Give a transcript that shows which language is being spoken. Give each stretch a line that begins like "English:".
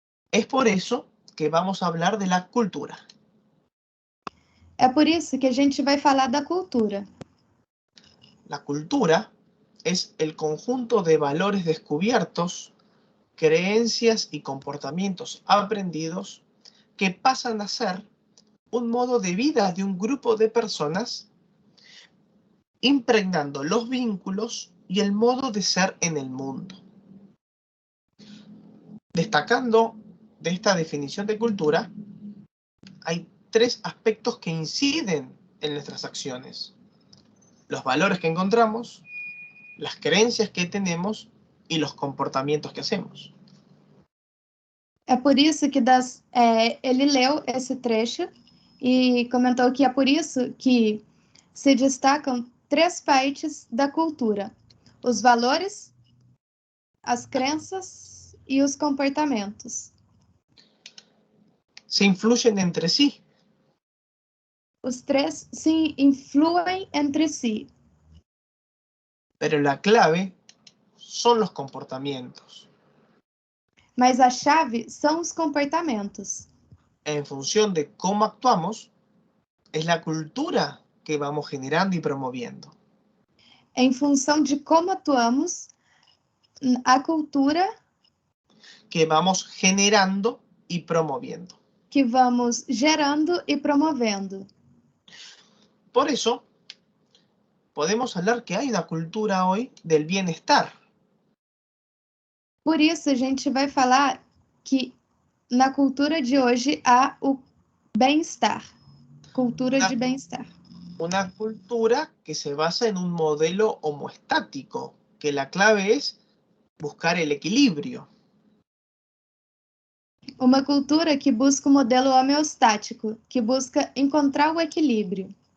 Spanish: Es por eso que vamos a hablar de la cultura.
Portuguese: É por isso que a gente vai falar da cultura.
Spanish: La cultura es el conjunto de valores descubiertos, creencias y comportamientos aprendidos que pasan a ser un modo de vida de un grupo de personas, impregnando los vínculos y el modo de ser en el mundo. Destacando de esta definición de cultura, hay tres aspectos que inciden en nuestras acciones: los valores que encontramos, las creencias que tenemos y los comportamientos que hacemos.
Portuguese: É por isso que ele leu esse trecho e comentou que é por isso que se destacam três partes da cultura: os valores, as crenças e os comportamentos.
Spanish: Se influyen entre sí.
Portuguese: Os três se influem entre si.
Spanish: Pero la clave son los comportamientos.
Portuguese: Mas a chave são os comportamentos.
Spanish: En función de cómo actuamos, es la cultura que vamos generando y promoviendo.
Portuguese: Em função de como atuamos, a cultura
Spanish: que vamos generando y promoviendo.
Portuguese: que vamos gerando e promovendo.
Spanish: Por eso, podemos hablar que hay una cultura hoy del bienestar.
Portuguese: Por isso, a gente vai falar que na cultura de hoje há o bem-estar. Cultura de bem-estar.
Spanish: Una cultura que se basa en un modelo homoestático, que la clave es buscar el equilibrio.
Portuguese: Uma cultura que busca o modelo homeostático, que busca encontrar o equilíbrio.